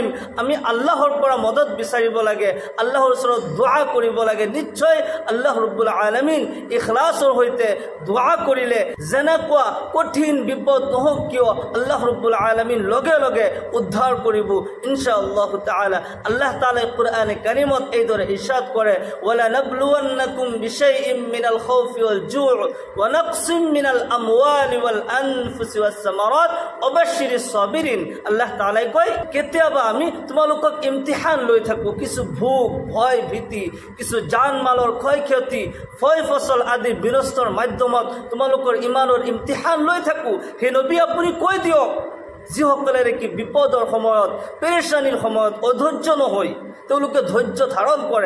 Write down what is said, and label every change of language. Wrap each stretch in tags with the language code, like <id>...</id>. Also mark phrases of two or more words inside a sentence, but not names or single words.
<as>আমি আল্লাহৰ পৰা মদত বিচাৰিব লাগে, আল্লাহৰ ওচৰত দোৱা কৰিব লাগে। নিশ্চয় আল্লাহ</as> <ar>رب العالمين</ar> <as>ইখলাছৰ সৈতে দোৱা কৰিলে যেনেকুৱা কঠিন বিপদ নহওক কিয়, আল্লাহ</as> <ar>رب العالمين</ar> <as>লগে লগে উদ্ধাৰ কৰিব</as> <ar>إن شاء الله تعالى.</ar> <as>আল্লাহ তাআলাই কোৰআনে কাৰিমত এইদৰে ইৰশাদ কৰে,</as> <ar>ولنبلونكم بشيء من الخوف والجوع ونقص من الأموال والأنفس والثمرات وبشر الصابرين.</ar> <as>আল্লাহ তাআলাই কয়, কেতিয়াবা আমি তোমালোকক ইমতিহান লৈ থাকোঁ, কিছু ভোক, ভয়, ভীতি, কিছু জান মালৰ ক্ষয়ক্ষতি, ফয় ফচল আদি বিনষ্টৰ মাধ্যমত তোমালোকৰ ইমানৰ ইমতিহান লৈ থাকোঁ। সেই নবী আপুনি কৈ দিয়ক, যিসকলে কি বিপদৰ সময়ত, পেৰেচানিৰ সময়ত অধৈৰ্য নহয়, তেওঁলোকে ধৈৰ্য ধাৰণ কৰে।</as>